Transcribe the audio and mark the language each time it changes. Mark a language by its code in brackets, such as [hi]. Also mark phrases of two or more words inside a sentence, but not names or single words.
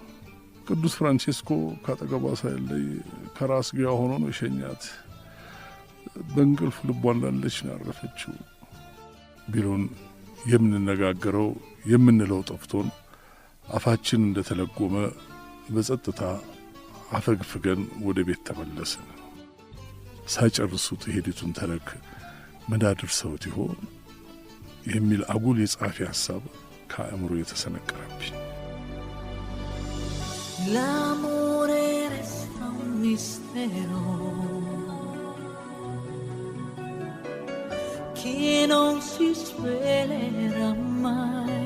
[am] ቅዱስ ፍራንቼስኮ ካጠገቧ ሳይለይ ከራስጌዋ ሆኖ ነው የሸኛት። በእንቅልፍ ልቧ እንዳለች ነው ያረፈችው ቢሉን የምንነጋገረው የምንለው ጠፍቶን አፋችን እንደተለጎመ በጸጥታ አፈግፍገን ወደ ቤት ተመለስን። ሳይጨርሱት የሄዱትን ተረክ መዳድርሰውት ይሆን የሚል አጉል የጻፊ ሐሳብ ከአእምሮ የተሰነቀረብኝ። [it] L'amore resta un mistero che non si svelerà mai.